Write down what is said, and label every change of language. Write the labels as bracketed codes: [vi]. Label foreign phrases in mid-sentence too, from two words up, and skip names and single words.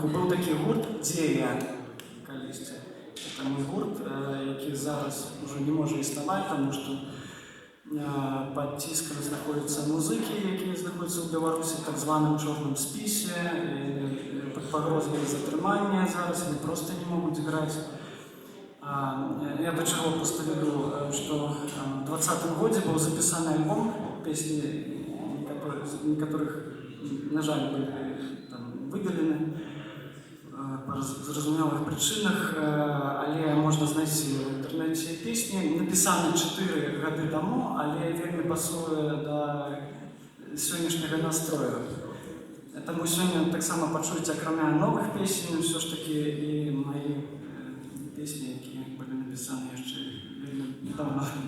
[be] Быў такі гурт «Дзея» калісьці. [ru] Это мой [be] гурт, які зараз ужо не можа існаваць, таму што пад ціскам знаходзяцца музыкі, якія знаходзяцца ў Беларусі, так званым чорным спісе, пад пагрозай затрымання зараз, яны проста не могуць граць. Я до чаго проста веду, што в 2020 годзе быў запісаны альбом, [uk] песні некаторых, на жаль, былі там видалені по зрозумілих причинах, але можна знайти в інтернеті пісні. Написані 4 роки тому, але вельми пасує до сьогоднішнього настрою. Тому сьогодні так само почуєте, крім нових пісень, все ж таки і мої пісні, які були написані ще вельми давно.